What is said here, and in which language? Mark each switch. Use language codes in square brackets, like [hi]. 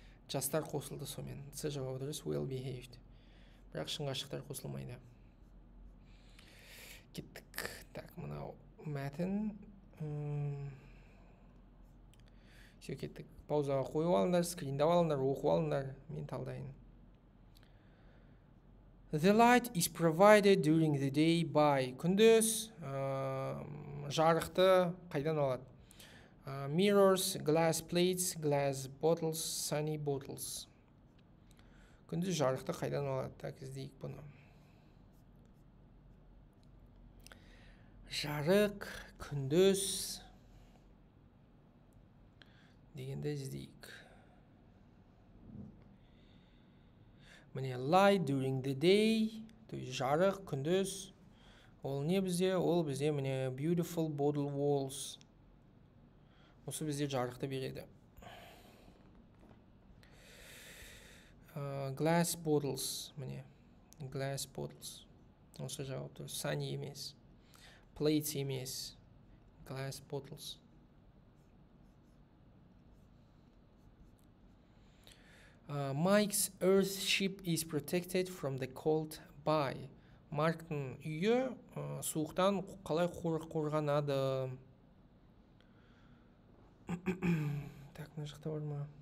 [kk] Жастар қосылды сомен. С жауабы дұрыс well behaved. Бірақ шын ғашықтар қосылмайды. Кеттік. Так, мынау мәтін. Все, кеттік. Паузаға қойып алыңдар, скриндап алыңдар, оқып алыңдар. Мен талдайын. [en] The light is provided during the day by. [kk] Күндіз жарықты қайдан алады? [en] Mirrors, glass plates, glass bottles, sunny bottles. [kk] Күндіз жарықты қайдан алады? Так, іздейік бұны. Жарық, күндіз дегенде іздейік. Міне [en] light during the day, [kk] то есть жарық, күндіз. Ол не бізде? Ол бізде міне [en] beautiful bottle walls. [kk] Осы бізде жарықты береді. [en] Glass bottles, [kk] міне [en] glass bottles. [kk] Осы жауап тұр. Sunny емес. Plates емес. [en] Glass bottles. Mike's earthship is protected from the cold by. [kk] Марктың үйі суықтан қалай қорғанады? Так, мына жақта бар ма?